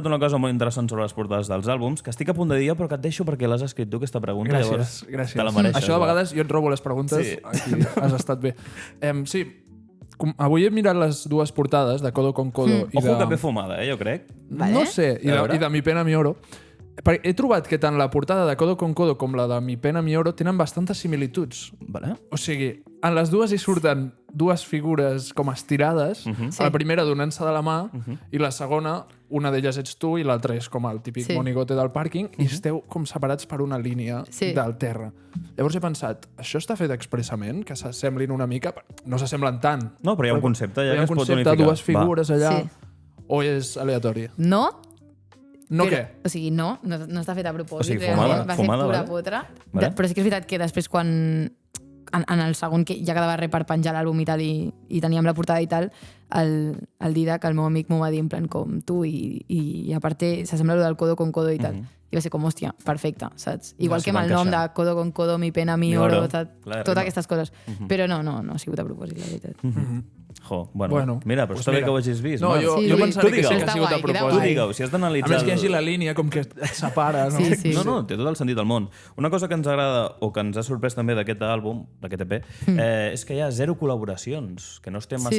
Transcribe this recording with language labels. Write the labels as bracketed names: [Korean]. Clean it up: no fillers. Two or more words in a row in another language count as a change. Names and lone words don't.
[Catalan] apuntat una cosa molt interessant sobre les portades dels àlbums, que estic a punt de dir, però que et deixo perquè l'has escrit tu, aquesta pregunta. Llavors, Gràcies. te la mereixes. Això de va. vegades jo et robo les preguntes. Sí. Aquí has estat bé. Sí, avui he mirat les dues portades de Codo con Codo i Ojo de... que ve fumada, jo crec. Vale. No sé, A veure. i de Mi Pena Mi Oro. Perquè he trobat que tant la portada de Codo con Codo com la de Mi Pena Mi Oro tenen bastantes similituds. Vale. O sigui, en les dues hi surten dues figures com estirades, Sí. la primera donant-se de la mà i la segona, una d'elles ets tu i l'altra és com el típic Sí. monigote del pàrquing i esteu com separats per una línia Sí. del terra. Llavors he pensat, això està fet expressament? Que s'assemblin una mica? No s'assemblen tant. No, però hi ha un concepte ja Hi ha que un es pot concepte, unificar. dues figures allà, Sí. o és aleatori? No, No però, què? O sigui, no està fet a propòsit. O sigui, realment. fumada, va ser fumada, pura vale. potra. Vale. Però sí que és veritat que després quan en el segon que ja quedava res per penjar l'àlbum i tal i teníem la portada i tal, el Didac, el meu amic, m'ho va dir en plan com tu i a part s'assembla lo del Codo con Codo i tal. i va ser com, hòstia, perfecte, saps? Igual s'hi que amb va el nom de encaixar. Codo con Codo, Mi Pena, Mi Mi Oro, Oro. saps? Clar, Totes rima. aquestes coses. Però no ha sigut a propòsit, la veritat. Jo, bueno, mira, però pues està bé mira. que ho hagis vist. No, Marc. jo, Sí. jo pensava Tu que sí que digue'l. ha sigut a Està guai, queda Tu propòsit. guai. digueu, si has A d'analitzar... més que hi hagi la línia com que et separa, no? Sí. No, té tot el sentit del món. Una cosa que ens agrada o que ens ha sorprès també d'aquest àlbum, d'aquest EP, és que hi ha 0 col·laboracions, que no estem massa